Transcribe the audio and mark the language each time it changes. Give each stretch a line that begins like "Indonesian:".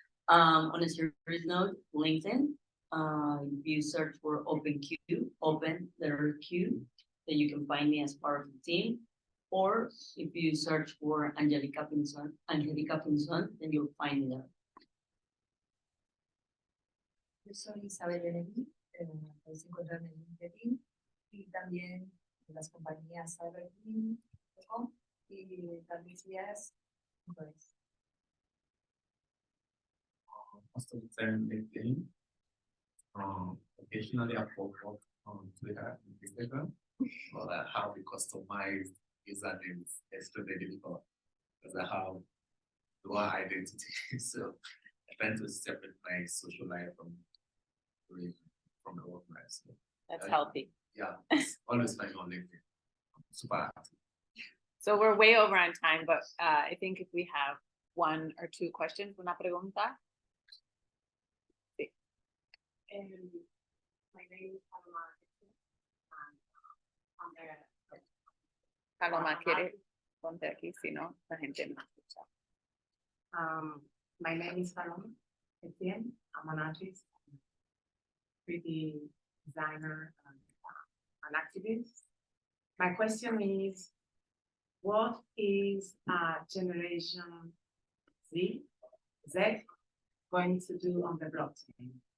English: On a serious note, LinkedIn. If you search for OpenQ, open letter Q, then you can find me as part of the team. Or if you search for Angelica Pinzón, then you'll find me there.
Spanish: Yo soy Isabel Benedí, podéis encontrarme en LinkedIn y también en las compañías cyberteam.com y talvisias.es.
English: Most of the time LinkedIn, Occasionally I pop up on Twitter and Instagram, but I have a customized username. It's extremely difficult because I have dual identity. So I try to separate my social life from the work life. So That's healthy. yeah, it's always find me on LinkedIn. I'm super active. So we're way over on time, but I think if we have 1 or 2 questions,
Spanish: una pregunta.
English: My name is Paloma.
Spanish: Paloma, quiere ponte aquí, si no, la gente no escucha.
English: My name is Paloma Etienne. I'm an artist, 3D designer, and an activist. My question is, what is Generation Z going to do on the blockchain?